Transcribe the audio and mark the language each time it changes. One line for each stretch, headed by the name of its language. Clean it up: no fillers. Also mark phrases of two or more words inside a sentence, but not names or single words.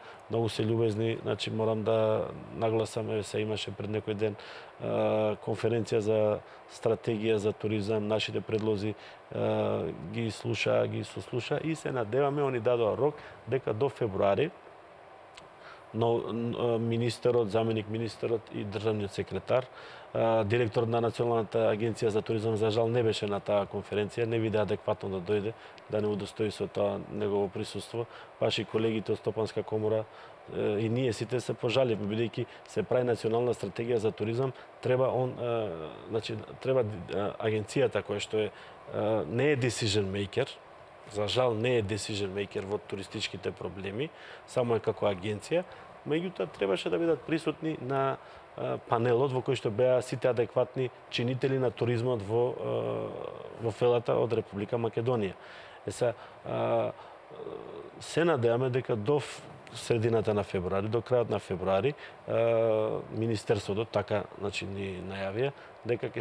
Macedonian: Многу се љубезни, значи морам да нагласам, се имаше пред некој ден конференција за стратегија за туризам, нашите предлози ги слуша, ги сослуша и се надеваме, они дадоа рок дека до февруари министерот, заменик министерот и државниот секретар, директор на Националната агенција за туризам, за жал не беше на таа конференција, не виде адекватно да дојде, да не удостои со тоа негово присуство. Ваши колегите од Стопанска комора и ние сите се пожаливме, бидејќи се прави национална стратегија за туризам, треба треба агенцијата која што е не е
English: decision maker,
Macedonian: за жал не е
English: decision maker
Macedonian: во туристичките проблеми, само е како агенција, меѓутоа требаше да бидат присутни на панелот во кој што беа сите адекватни чинители на туризмот во фелата од Република Македонија. Се надеваме дека до средината на февруари, до крајот на февруари, Министерството така ни најавија дека ќе